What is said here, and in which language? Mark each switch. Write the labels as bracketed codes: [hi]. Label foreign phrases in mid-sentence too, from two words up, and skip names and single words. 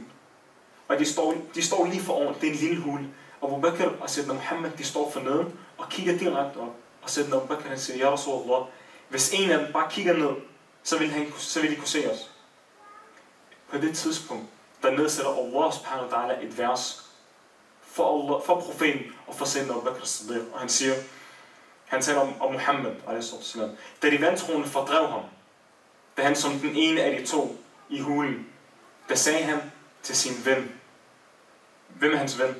[da] Og de står lige foroven, det er en lille hule. Og Abu Bakr og Sayyidina Muhammad, de står for neden og kigger direkte op. Og Sayyidina Abu Bakr, han siger, [ar] يا رسول الله, [da] hvis en af dem bare kigger ned, så vil de kunne se os. På det tidspunkt, der nedsætter [ar] الله سبحانه وتعالى [da] et vers for profeten og for Sayyidina Abu Bakr Siddiq. Og han taler om Muhammad, da de vantroende fordrev ham, da han som den ene af de to i hulen, der sagde han til sin ven, hvem er hans ven?